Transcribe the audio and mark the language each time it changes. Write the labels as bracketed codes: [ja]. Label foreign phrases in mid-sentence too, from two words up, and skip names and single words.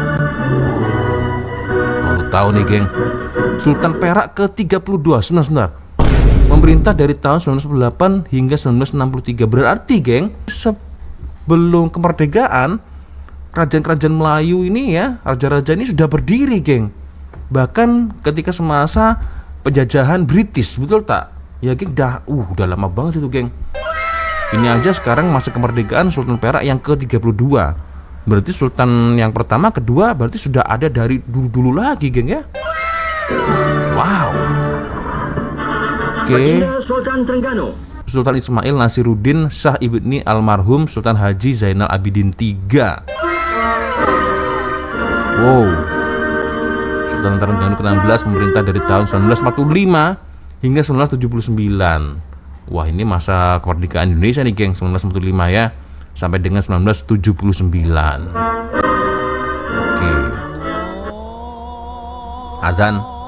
[id] Baru tahu nih geng. Sultan Perak ke-32. Sebentar. Memerintah dari tahun 1908 hingga 1963. Berarti geng, sebelum kemerdekaan kerajaan-kerajaan Melayu ini ya, raja-raja ini sudah berdiri geng. Bahkan ketika semasa penjajahan British, [ms] betul tak? [id] Ya geng, udah lama banget itu geng. Ini aja sekarang masa kemerdekaan Sultan Perak yang ke-32. Berarti Sultan yang pertama, kedua berarti sudah ada dari dulu-dulu lagi geng ya. Wow. Oke. Baginda Sultan Terengganu. Sultan Ismail Nasiruddin Shah ibni almarhum Sultan Haji Zainal Abidin III. Wow. Sultan Terengganu ke-16 memerintah dari tahun 1945 hingga 1979. Wah, ini masa kemerdekaan Indonesia nih geng, 1945 ya, sampai dengan 1979. Oke. Adzan.